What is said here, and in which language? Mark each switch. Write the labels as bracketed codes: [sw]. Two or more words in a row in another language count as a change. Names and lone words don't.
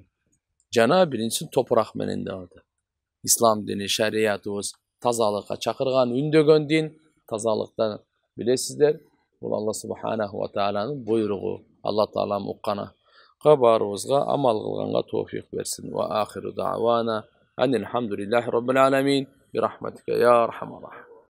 [ky] Жана биринчи топурак менен деп атат. Ислам дини, шариятыбыз тазалыкка чакырган, үндөгөн дин, тазалыктан билесиздер. Бул Алла субханаху ва тааланын буйругу. Алла таалам уккана кабарыбызга амал кылганга товфик берсин. [ar] وآخر دعوانا أن الحمد لله رب العالمين برحمتك يا أرحم الراحمين.